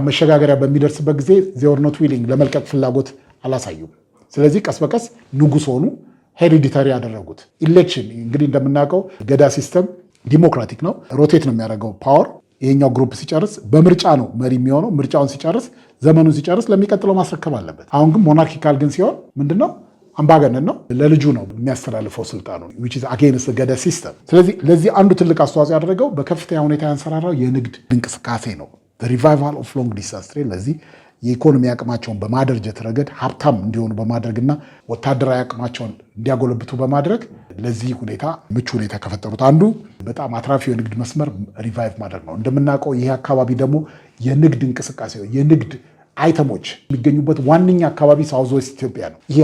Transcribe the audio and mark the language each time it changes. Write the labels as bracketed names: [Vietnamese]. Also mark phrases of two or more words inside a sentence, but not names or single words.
[Amharic] መሸጋገሪያ በሚደርስበት ጊዜ [English] they're not willing [Amharic] ለመልቀቅ ፍላጎት አላሳዩም። ስለዚህ ቀስ በቀስ ንጉስ ሆኑ። ሄሪዲታሪ ያደረጉት ኢሌክሽን እንግዲህ እንደምናውቀው ገዳ ሲስተም ዲሞክራቲክ ነው። ሮቴት ነው የሚያደርገው ፓወር። ይሄኛው ግሩፕ ሲጨርስ በምርጫ ነው መሪ የሚሆነው። ምርጫውን ሲጨርስ ዘመኑን ሲጨርስ ለሚቀጥለው ማስረከብ አለበት። አሁን ግን ሞናርኪካል ግን ሲሆን ምንድነው አምባገነን ነው። ለልጁ ነው የሚያስተላልፈው ስልጣኑ [English] which is against [Amharic] ገዳ ሲስተም። ስለዚህ ለዚህ አንዱ ትልቅ አስተዋጽኦ ያደረገው በከፍተኛ ሁኔታ ያንሰራራው የንግድ እንቅስቃሴ ነው። [English] the revival of long distance [Amharic] trade ለዚህ የኢኮኖሚ አቅማቸውን በማደራጀት ረገድ ሀብታም እንዲሆኑ በማድረግና ወታደራዊ አቅማቸውን እንዲያጎለብቱ በማድረግ ለዚህ ሁኔታ ምቹ ሁኔታ ከፈጠሩት አንዱ በጣም አትራፊው የንግድ መስመር ሪቫይቭ ማድረግ ነው። እንደምናውቀው ይህ አካባቢ ደግሞ የንግድ እንቅስቃሴ የንግድ አይተሞች የሚገኙበት ዋነኛ አካባቢ ሳውዝ ዌስት ኢትዮጵያ ነው። ይሄ